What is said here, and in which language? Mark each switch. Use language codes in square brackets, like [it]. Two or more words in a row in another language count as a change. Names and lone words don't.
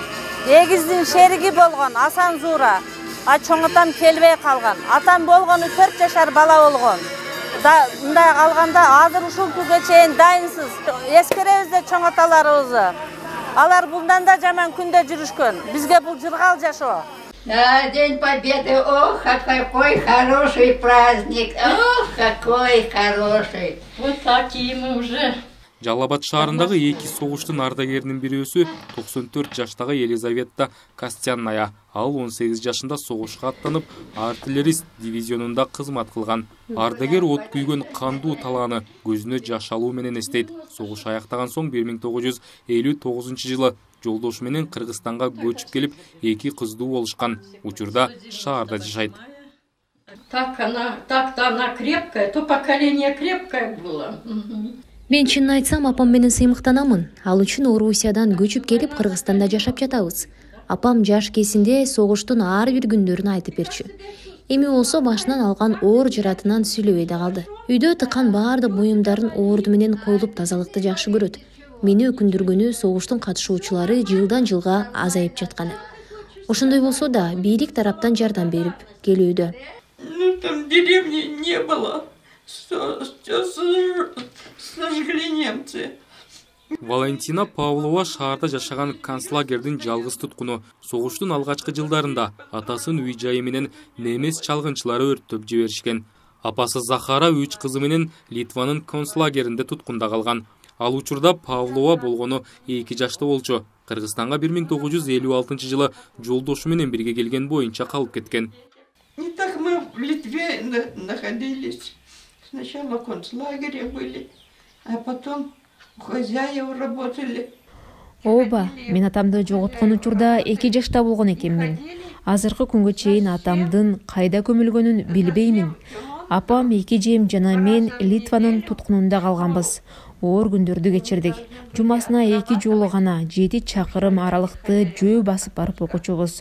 [ky] Эгиздин шериги болгон Асан Зуура. Чоң атам келбей калган. Атам болгону 4 жашар бала болгон. Мындай калганда азыр ушул күнгө чейин дайынсыз. Эскеребиз да чоң аталарыбызды. Алар bundan да жаман күндө жүрүшкөн. Бизге бул жыргал жашоо. [ru] День Победы, ох, какой хороший праздник, ох, какой хороший. Вот такие мы уже. [ky] Жалал Абад шаарындагы эки согуштун ардагеринин бирөөсү 94 жаштагы Елизавета Костянная. Ал 18 жашында согушка аттанып, артиллерист дивизионунда кызмат кылган. Ардагер от күйгөн кандуу талааны көзүнө жаш алуу менен эстейт. Согуш аяктаган соң 1959-жылы жолдошу менен Кыргызстанга көчүп келип, эки кыздуу болушкан. Учурда шаарда жашайт. [ru] Так она крепкая, то поколение крепкое было. [ky] Мен чынын айтсам, апам менен сыймыктанамын. Ал үчүн Орусиядан көчүп келип Кыргызстанда жашап жатабыз. Апам жаш кезинде согуштун ар бир күндөрүн айтып берчү. Эми болсо башынан алган оор жаратынан сүйлөбөй да калды. Үйдө тыккан баардык буюмдарын оорду менен коюлуп тазалыкты жакшы көрөт. Мени өкүндүргөнү согуштун катышуучулары жылдан жылга азайып жатканы. Ошондой болсо да бийлик тараптан жардам берип келүүдө. [ru] Там деревни не было. Сожгли немцы. [ky] Валентина Павлова шаарда жашаган концлагердин жалгыз туткуну. Согуштун алгачкы жылдарында атасын үй жайы менен немес чалгынчылары өрттөп жиберишкен. Апасы Захара 3 кызы менен Литванын концлагеринде туткунда калган. Ал учурда Павлова болгону 2 жашта болчу. Кыргызстанга 1956-жылы жолдошу менен бирге келген боюнча калып кеткен. [ru] Не так мы в Литве находились. Сначала в концлагере были, а потом хозяева работали. [ky] Ооба, мен атамды жоготкон учурда 2 жашта болгон экенмин. Азыркы күнгө чейин атамдын кайда көмүлгөнүн билбеймин. Апам, 2 жем жана мен Литванын туткунунда калганбыз. Оор күндөрдү кечирдик. Жумасына 2 жолу гана 7 чакырым аралыкты жөө басып барып окучубуз.